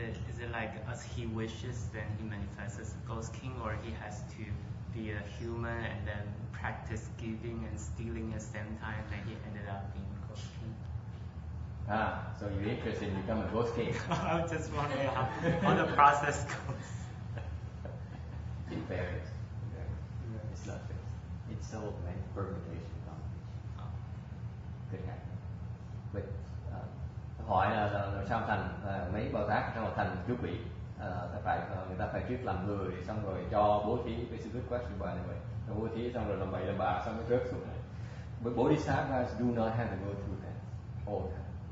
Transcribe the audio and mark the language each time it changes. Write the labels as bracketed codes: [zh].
[en] Is it like as he wishes then he manifests as a ghost king, or he has to be a human and then practice giving and stealing at the same time, then he ended up being a ghost king? So you're interested in becoming a ghost king? I was just wondering how the process goes. It varies. It's not fixed. It's so many permutations. Could happen. But [vi] hỏi là sao thành mấy Bồ Tát sao mà thành chú quỷ? Người ta phải trước làm người xong rồi cho bố thí. [en] It's a good question by the way. [vi] Bố thí xong rồi làm bậy làm bạ xong rồi rớt xuống này. [en] But Bodhisattvas do not have to go through that all the time.